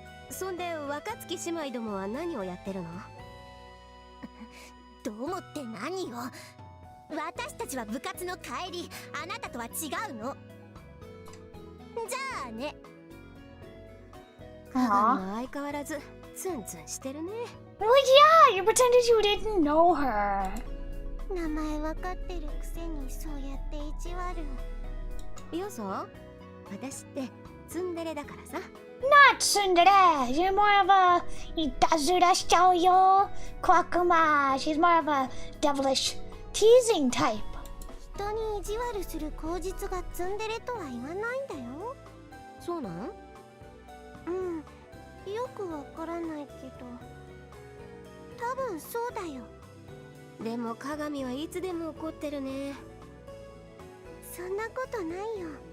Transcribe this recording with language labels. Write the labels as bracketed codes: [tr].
[ja] そんで若月姉妹どもは何をやってるの？どうもって何よ。私たちは部活の帰り、あなたとは違うの。じゃあね。母も相変わらずツンツンしてるね。 [en] Well, yeah, you pretended you didn't know her. [ja] 名前わかってるくせにそうやって意地悪。いやさ、私ってツンデレだからさ。 [en] Not tsundere. You're more of a [ja] itazura shou yo. [en] Kwakuma. She's more of a devilish teasing type. [ja] 人に意地悪する口実がツンデレとは言わないんだよ。そうなん？うん、よくわからないけど、多分そうだよ。でも鏡はいつでも怒ってるね。そんなことないよ。